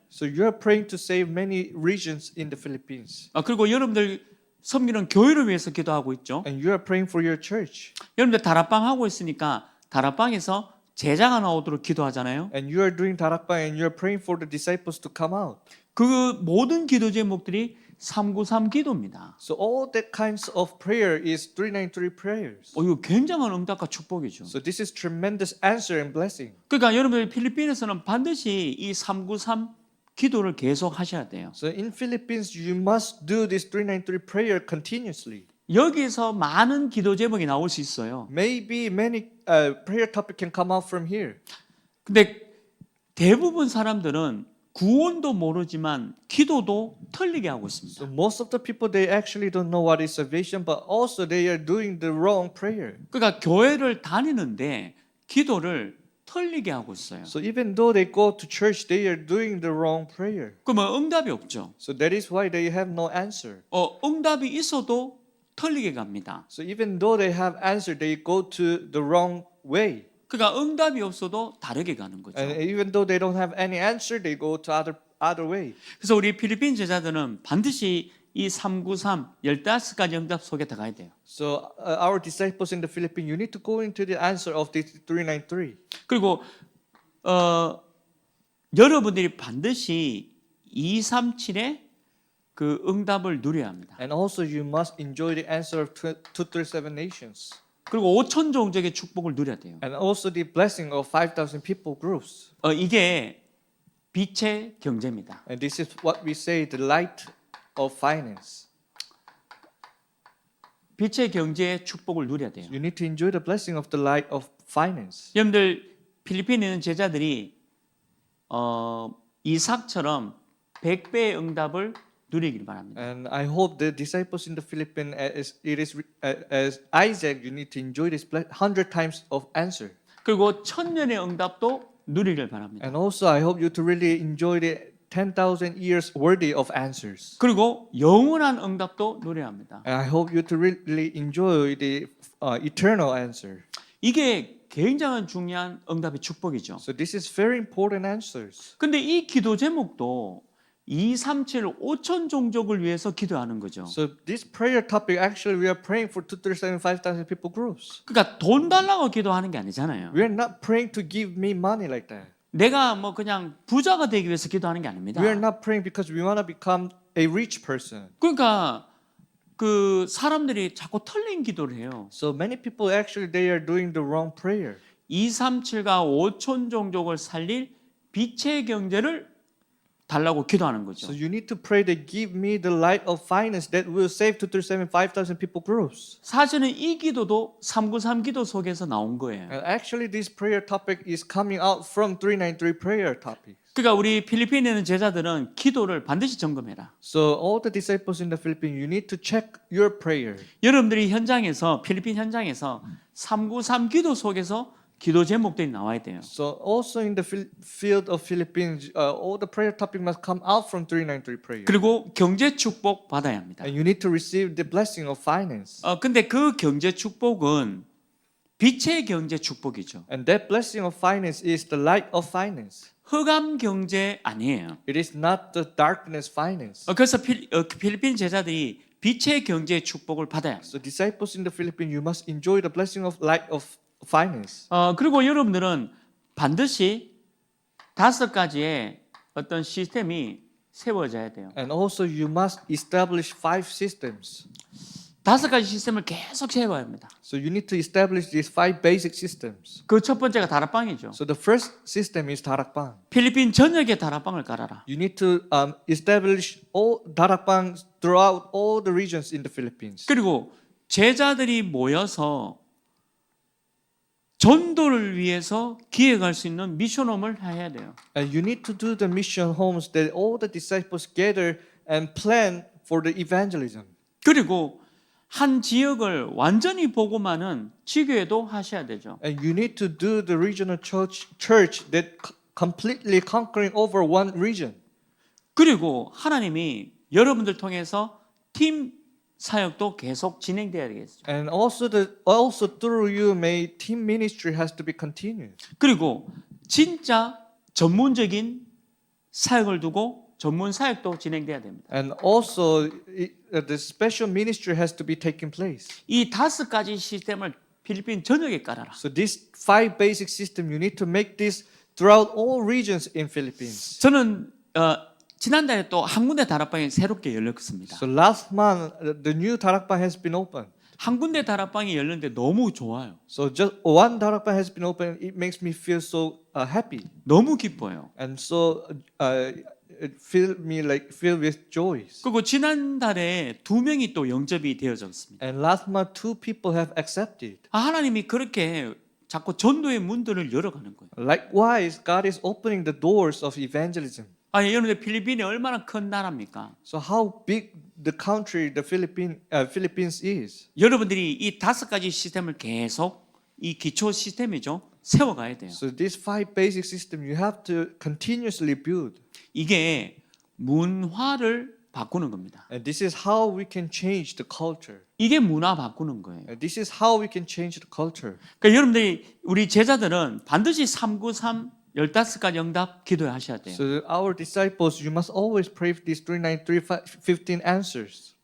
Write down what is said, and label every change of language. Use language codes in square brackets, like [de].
[en] So you are praying to save many regions in the Philippines. [ko] 그리고 여러분들 섬기는 교회를 위해서 기도하고 있죠. [en] And you are praying for your church. [ko] 여러분들 다락방 하고 있으니까 다락방에서 제자가 나오도록 기도하잖아요. [en] And you are doing 다락방 and you are praying for the disciples to come out. [ko] 그 모든 기도 제목들이 393 기도입니다. [en] So all that kinds of prayer is 393 prayers. [ko] 이거 굉장한 응답과 축복이죠. [en] So this is tremendous answer and blessing. [ko] 그러니까 여러분들 필리핀에서는 반드시 이 393 기도를 계속 하셔야 돼요. [en] So in Philippines, you must do this 393 prayer continuously. [ko] 여기서 많은 기도 제목이 나올 수 있어요. [en] Maybe many prayer topic can come out from here. [ko] 근데 대부분 사람들은 구원도 모르지만 기도도 틀리게 하고 있습니다. [en] So most of the people, they actually don't know what is salvation, but also they are doing the wrong prayer. [ko] 그러니까 교회를 다니는데 기도를 틀리게 하고 있어요. [en] So even though they go to church, they are doing the wrong prayer. [ko] 그러면 응답이 없죠. [en] So that is why they have no answer. [ko] 응답이 있어도 틀리게 갑니다. [en] So even though they have answer, they go to the wrong way. [ko] 그러니까 응답이 없어도 다르게 가는 거죠. [en] And even though they don't have any answer, they go to other way. [ko] 그래서 우리 필리핀 제자들은 반드시 이 393 15가지 응답 속에 들어가야 돼요. [en] So our disciples in the Philippines, you need to go into the answer of this 393. [ko] 그리고 여러분들이 반드시 237의 그 응답을 누려야 합니다. [en] And also you must enjoy the answer of 237 nations. [ko] 그리고 5천 종족의 축복을 누려야 돼요. [en] And also the blessing of 5,000 people groups. [ko] 이게 빛의 경제입니다. [en] And this is what we say, the light of finance. [ko] 빛의 경제의 축복을 누려야 돼요. [en] You need to enjoy the blessing of the light of finance. [ko] 여러분들 필리핀에 있는 제자들이 이삭처럼 100배의 응답을 누리길 바랍니다. [en] And I hope the disciples in the Philippines, as Isaac, you need to enjoy this 100 times of answer. [ko] 그리고 1000년의 응답도 누리길 바랍니다. [en] And also I hope you to really enjoy the 10,000 years worthy of answers. [ko] 그리고 영원한 응답도 누려야 합니다. [en] And I hope you to really enjoy the eternal answer. [ko] 이게 굉장히 중요한 응답의 축복이죠. [en] So this is very important answers. [ko] 근데 이 기도 제목도 237 5천 종족을 위해서 기도하는 거죠. [en] So this prayer topic, actually we are praying for 235,000 people groups. [ko] 그러니까 돈 달라고 기도하는 게 아니잖아요. [en] We are not praying to give me money like that. [ko] 내가 뭐 그냥 부자가 되기 위해서 기도하는 게 아닙니다. [en] We are not praying because we want to become a rich person. [ko] 그러니까 그 사람들이 자꾸 틀린 기도를 해요. [en] So many people actually they are doing the wrong prayer. [ko] 237과 5천 종족을 살릴 빛의 경제를 달라고 기도하는 거죠. [en] So you need to pray that give me the light of finance that will save 235,000 people groups. [ko] 사실은 이 기도도 393 기도 속에서 나온 거예요. [en] And actually this prayer topic is coming out from 393 prayer topic. [ko] 그러니까 우리 필리핀에 있는 제자들은 기도를 반드시 점검해라. [en] So all the disciples in the Philippines, you need to check your prayer. [ko] 여러분들이 현장에서 필리핀 현장에서 393 기도 속에서 기도 제목들이 나와야 돼요. [en] So also in the field of Philippines, all the prayer topic must come out from 393 prayer. [ko] 그리고 경제 축복 받아야 합니다. [en] And you need to receive the blessing of finance. [ko] 근데 그 경제 축복은 빛의 경제 축복이죠. [en] And that blessing of finance is the light of finance. [ko] 흑암 경제 아니에요. [en] It is not the darkness finance. [ko] 그래서 필리핀 제자들이 빛의 경제의 축복을 받아야 합니다. [en] So disciples in the Philippines, you must enjoy the blessing of light of finance. [ko] 그리고 여러분들은 반드시 5가지의 어떤 시스템이 세워져야 돼요. [en] And also you must establish 5 systems. [ko] 5가지 시스템을 계속 세워야 합니다. [en] So you need to establish these 5 basic systems. [ko] 그 첫 번째가 다락방이죠. [en] So the first system is darakbang. [ko] 필리핀 전역에 다락방을 깔아라. [en] You need to establish all darakbang throughout all the regions in the Philippines. [ko] 그리고 제자들이 모여서 전도를 위해서 기획할 수 있는 미션홈을 해야 돼요. [en] And you need to do the mission homes that all the disciples gather and plan for the evangelism. [ko] 그리고 한 지역을 완전히 보고만은 지교회도 하셔야 되죠. [en] And you need to do the regional church that completely conquering over one region. [ko] 그리고 하나님이 여러분들 통해서 팀 사역도 계속 진행돼야 되겠죠. [en] And also through you, may team ministry has to be continued. [ko] 그리고 진짜 전문적인 사역을 두고 전문 사역도 진행돼야 됩니다. [en] And also the special ministry has to be taking place. [ko] 이 5가지 시스템을 필리핀 전역에 깔아라. [en] So these 5 basic system, you need to make this throughout all regions in Philippines. [ko] 저는 지난달에 또 한 군데 다락방이 새롭게 열렸습니다. [en] So last month, the new darakbang has been opened. [ko] 한 군데 다락방이 열렸는데 너무 좋아요. [en] So just one darakbang has been opened. It makes me feel so happy. [ko] 너무 기뻐요. [en] And so it filled me like filled with joys. [ko] 그리고 지난달에 2명이 또 영접이 되어졌습니다. [en] And last month, 2 people have accepted. [ko] 하나님이 그렇게 자꾸 전도의 문들을 열어가는 거예요. [en] Likewise, God is opening the doors of evangelism. [ko] 아니 여러분들 필리핀이 얼마나 큰 나라입니까? [en] So how big the country the Philippines is. [ko] 여러분들이 이 5가지 시스템을 계속 이 기초 시스템이죠. 세워가야 돼요. [en] So these 5 basic systems you have to continuously build. [ko] 이게 문화를 바꾸는 겁니다. [en] And this is how we can change the culture. [ko] 이게 문화 바꾸는 거예요. [en] And this is how we can change the culture. [ko] 그러니까 여러분들이 우리 제자들은 반드시 393 15가지 응답 기도하셔야 돼요. [en] So our disciples, you must always pray for these 15 answers.